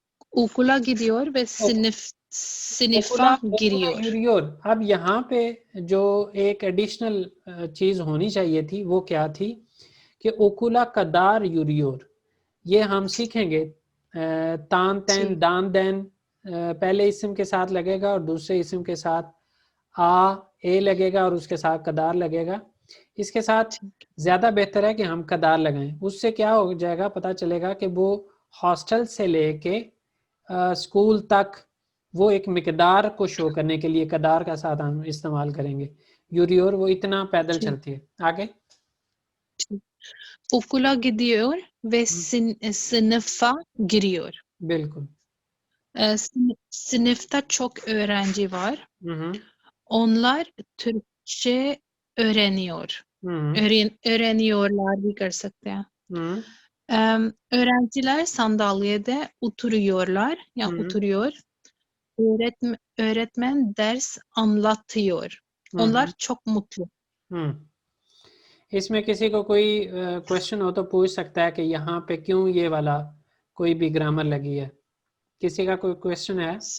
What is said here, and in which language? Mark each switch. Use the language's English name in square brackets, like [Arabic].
[Turkish] Okula gidiyor ve sınıfa giriyor. [Hindi] यूरियोर अब यहाँ पे जो एक एडिशनल चीज होनी चाहिए थी वो क्या थी कि ओकुला कदार यूरियोर ये हम सीखेंगे तान तैन दान दैन पहले इस्म के साथ लगेगा और दूसरे इस्म के साथ ए लगेगा और उसके साथ कदार लगेगा इसके साथ ज्यादा बेहतर है कि हम कदार लगाएं उससे क्या हो जाएगा पता चलेगा कि वो हॉस्टल से लेके स्कूल तक वो एक मिकदार को शो करने के लिए कदार का साथ हम इस्तेमाल करेंगे यूरियोर वो इतना पैदल चलती है आगे [Turkish] Okula gidiyor ve sınıfa giriyor. [Hindi] बिल्कुल [Turkish] Sınıfta çok öğrenci var. Onlar Türkçe öğreniyor. [Hindi] Öğreniyorlar भी कर सकते हैं. [Turkish] Öğrenciler sandalyede oturuyorlar ya oturuyor. Öğretmen ders anlatıyor. Onlar çok mutlu. [Hindi] इसमें किसी को कोई क्वेश्चन हो तो पूछ सकता है कि यहाँ पे क्यों ये वाला कोई भी ग्रामर लगी है किसी का कोई क्वेश्चन है